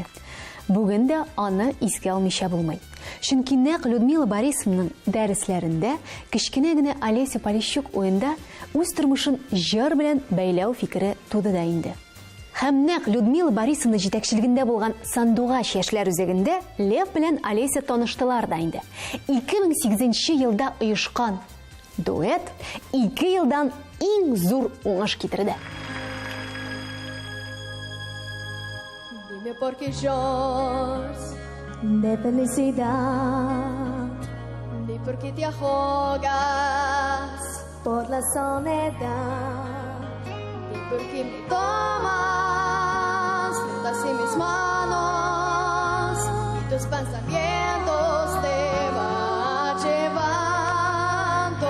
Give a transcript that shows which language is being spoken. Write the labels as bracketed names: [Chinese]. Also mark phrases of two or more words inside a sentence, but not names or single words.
[Tatar] Бүген дә аны искә алмыйча булмый. Чөнки нәкъ Людмила Борисовнаның дәресләрендә кечкенә генә Олеся Полищук уенда үз тормышын җыр белән бәйләү фикере туды да инде. Һәм нәкъ Людмила Борисовна җитәкчелегендә булган Сандугач яшьләр үзәгендә Лев белән Олеся таныштылар да инде. 2008 елда оешкан дуэт 2 елдан иң зур уңыш китерде. [Spanish] Dime por qué lloras de felicidad, ni por qué te ahogas por la soledad, ni por qué me tomas juntas en mis manos y tus pensamientos te van llevando.